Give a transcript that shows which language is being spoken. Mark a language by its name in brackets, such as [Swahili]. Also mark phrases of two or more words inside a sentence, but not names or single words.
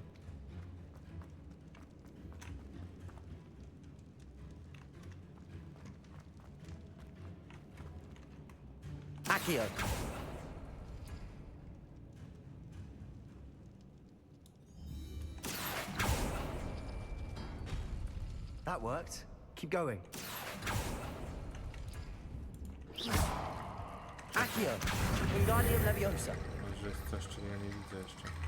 [Latin] Accio! [English] That worked. Keep going. [Latin] Accio! Wingardium Leviosa! [Polish] Może jest coś, czego ja nie widzę jeszcze.